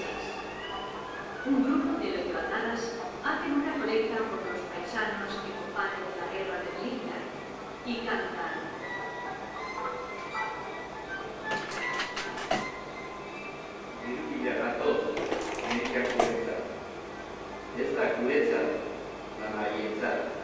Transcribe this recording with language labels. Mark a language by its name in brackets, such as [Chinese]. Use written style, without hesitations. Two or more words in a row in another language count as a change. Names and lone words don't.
[Spanish] Un grupo de loyolanas hacen una colecta por los paisanos que combaten la guerra de Melilla y cantan. [Basque] Dirubila gatoz, neska guretzat. Ez da guretzat, lan haientzat.